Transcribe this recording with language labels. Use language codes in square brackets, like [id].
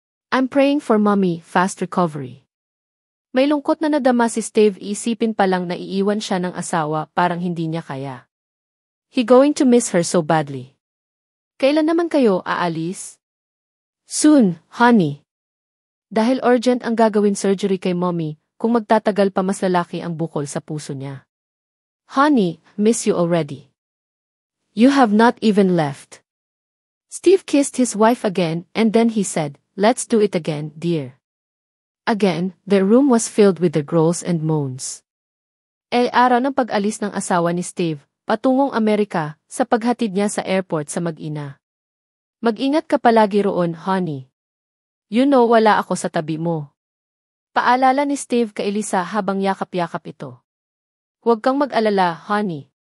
[en] I'm praying for mommy, fast recovery. [tl] May lungkot na nadama si Steve iisipin pa lang na iiwan siya ng asawa parang hindi niya kaya. [en] He going to miss her so badly. [tl] Kailan naman kayo aalis? [en] Soon, honey. [tl] Dahil urgent ang gagawin surgery kay mommy, kung magtatagal pa mas lalaki ang bukol sa puso niya. [en] Honey, miss you already. You have not even left. Steve kissed his wife again and then he said, let's do it again, dear. Again, their room was filled with the growls and moans. [tl] Araw ng pag-alis ng asawa ni Steve, patungong Amerika, sa paghatid niya sa airport sa mag-ina. Mag-ingat ka palagi roon, honey. [en] You know [tl] wala ako sa tabi mo. Paalala ni Steve kay Lisa habang yakap-yakap ito. Huwag kang mag-alala, honey.